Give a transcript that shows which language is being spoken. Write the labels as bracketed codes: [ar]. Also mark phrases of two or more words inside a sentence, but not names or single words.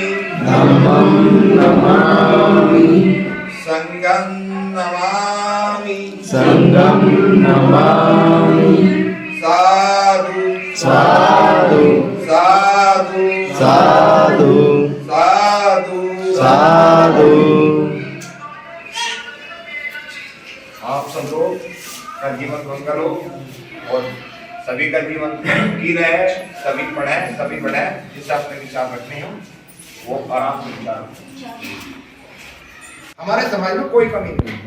[pi] धम्मं नमामि संघं नमामि संघं नमामि साधु साधु साधु साधु साधु साधु। [hi] आप सब लोग का जीवन मंगल हो और सभी का जीवन की रहे, सभी पढ़े, सभी बढ़े, जिससे अपने विचार रखने हो वो आराम से विचार। हमारे समाज में कोई कमी नहीं है।